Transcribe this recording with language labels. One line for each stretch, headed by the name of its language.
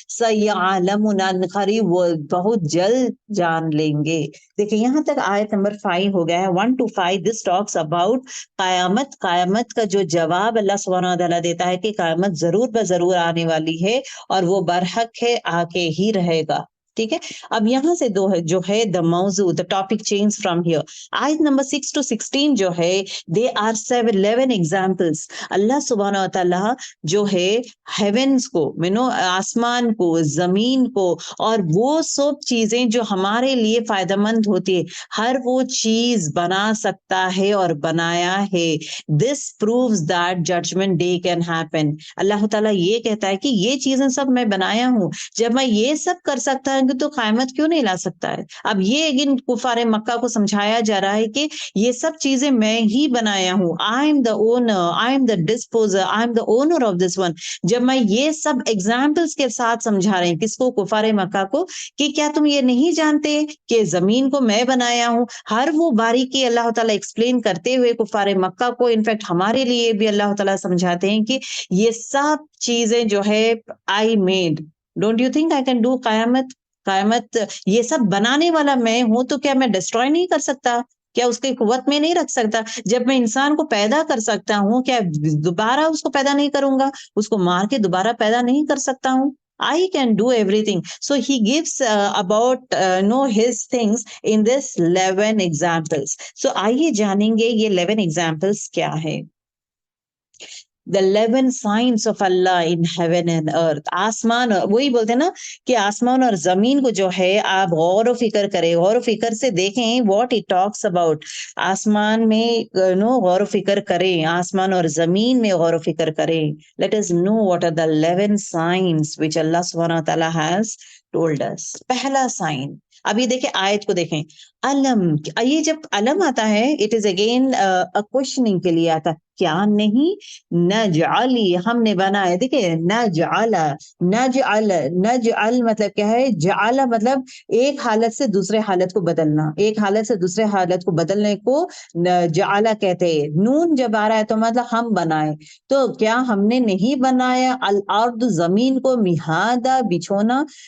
Urdu: سیعلمون، ان قریب وہ بہت جلد جان لیں گے. دیکھیں یہاں تک آیت نمبر 5 ہو گیا ہے. 1 to 5
English: this talks about
Urdu: قیامت. قیامت کا جو جواب اللہ سبحانہ وتعالیٰ دیتا ہے کہ قیامت ضرور بضرور آنے والی ہے، اور وہ برحق ہے، آ کے ہی رہے گا. ٹھیک ہے. اب یہاں سے جو ہے دا موضوع،
English: The topic change from here.
Urdu: آیت نمبر 6 to 16 جو ہے
English: They are 11 examples.
Urdu: اللہ سبحانہ و تعالیٰ جو ہے ہیونس کو، آسمان کو، زمین کو، اور وہ سب چیزیں جو ہمارے لیے فائدہ مند ہوتی ہے، ہر وہ چیز بنا سکتا ہے اور بنایا ہے.
English: This proves that judgment day can happen.
Urdu: اللہ تعالیٰ یہ کہتا ہے کہ یہ چیزیں سب میں بنایا ہوں. جب میں یہ سب کر سکتا ہوں تو قیامت کیوں نہیں لا سکتا ہے؟ اب یہ کفار مکہ کو سمجھایا جا رہا ہے کہ یہ سب چیزیں میں ہی بنایا ہوں.
English: I am the owner, I am the disposer, I am the owner of this one.
Urdu: جب میں یہ سب ایگزامپلس کے ساتھ سمجھا رہے ہیں، کس کو؟ کفار مکہ کو، کہ کیا تم یہ نہیں جانتے کہ زمین کو میں بنایا ہوں؟ ہر وہ باریکی اللہ تعالیٰ ایکسپلین کرتے ہوئے کفار مکہ کو، انفیکٹ ہمارے لیے بھی اللہ تعالیٰ سمجھاتے ہیں کہ یہ سب چیزیں جو ہے
English: I made. Don't you think I can do
Urdu: قیامت یہ سب بنانے والا میں ہوں، تو کیا میں ڈسٹروائے نہیں کر سکتا؟ کیا اس کی قوت میں نہیں رکھ سکتا؟ جب میں انسان کو پیدا کر سکتا ہوں، کیا دوبارہ اس کو پیدا نہیں کروں گا؟ اس کو مار کے دوبارہ پیدا نہیں کر سکتا ہوں؟
English: I can do everything. So he gives about his things in this 11 examples.
Urdu: So آئیے جانیں گے یہ 11 examples کیا ہے.
English: The 11 signs of Allah in heaven and earth.
Urdu: آسمان، وہی بولتے ہیں نا کہ آسمان اور زمین کو جو ہے آپ غور و فکر کریں، غور و فکر سے دیکھیں
English: what it talks about.
Urdu: آسمان میں غور و فکر کریں، آسمان اور زمین میں غور و فکر کریں.
English: Let us know what are the 11 signs which Allah subhanahu wa ta'ala has told us.
Urdu: پہلا سائن، اب یہ دیکھیں آیت کو دیکھیں، علم، یہ جب علم آتا ہے
English: it is again questioning
Urdu: کے لیے آتا ہے، کیا نہیں، نجعلی، ہم نے بنایا، دیکھیں نجعل، نجعل، نجعل مطلب کیا ہے، جعل مطلب ایک حالت سے دوسرے حالت کو بدلنا، ایک حالت سے دوسرے حالت کو بدلنے کو جعل کہتے ہیں۔ نون جب آ رہا ہے تو مطلب ہم بنائے، تو کیا ہم نے نہیں بنایا الارض، زمین کو، مہادا، بچھونا،